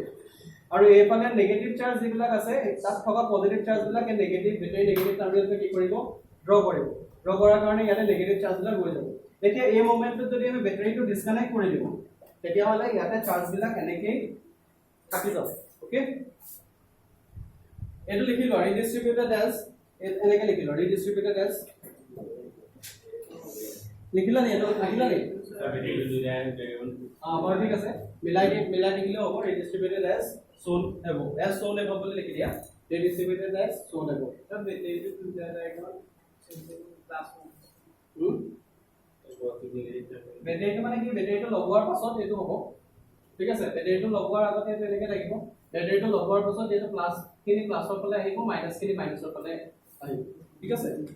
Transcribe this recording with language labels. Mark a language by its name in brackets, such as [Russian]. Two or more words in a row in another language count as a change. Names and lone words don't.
[Assamese] আৰু এইফালে [English] negative charge [Assamese] যিবিলাক আছে তাত থকা [English] positive charge [Assamese] বিলাকে [English] negative battery negative terminalটো [Assamese] কি কৰিব, ড্ৰ কৰিব, ড্ৰ কৰাৰ কাৰণে ইয়াতে [English] negative charge [Assamese] বিলাক ৰৈ যাব। এতিয়া এই মোমেন্টত যদি আমি বেটাৰিটো ডিসকানেক্ট কৰি দিওঁ তেতিয়া হলে ইয়াতে চাৰ্জ বিলাক এনেকৈ থাকি যাব। ওকে, এটো লিখি লোৱা, [English] redistributed as [Assamese] এনেকৈ লিখি লোৱা, [English] redistributed as [Assamese] লিখিলা নি, এটো লিখিলা নি বৰ ঠিক আছে, মিলাই দিলে হ'ব, [English] redistributed as shown above, as shown above [Assamese] বুলি লিখি দিয়া, [English] redistributed as shown above। [Assamese] বেটাৰিটো মানে কি, বেটাৰিটো লগোৱাৰ পাছত এইটো হ'ব, ঠিক আছে। বেটাৰিটো লগোৱাৰ আগতে এইটো এনেকৈ থাকিব, বেটাৰিটো লগোৱাৰ পাছত এইটো প্লাছ খিনি প্লাছৰ ফালে আহিব, মাইনাছ খিনি মাইনাছৰ ফালে আহিব, ঠিক আছে।